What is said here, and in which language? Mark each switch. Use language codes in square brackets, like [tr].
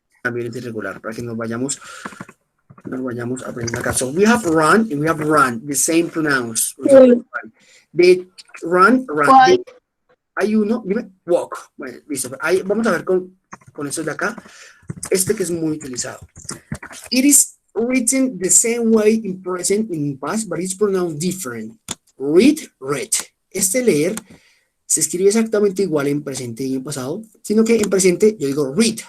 [es] También es irregular, para que nos vayamos a aprender acá. [en] So we have run and we have run, the same pronouns. [es] De run. Hay uno, dime, walk. Bueno, listo. Ahí, vamos a ver con estos de acá. Este que es muy utilizado. [en] It is written the same way in present and in past, but it's pronounced different. Read. [es] Este leer se escribe exactamente igual en presente y en pasado, sino que en presente yo digo read.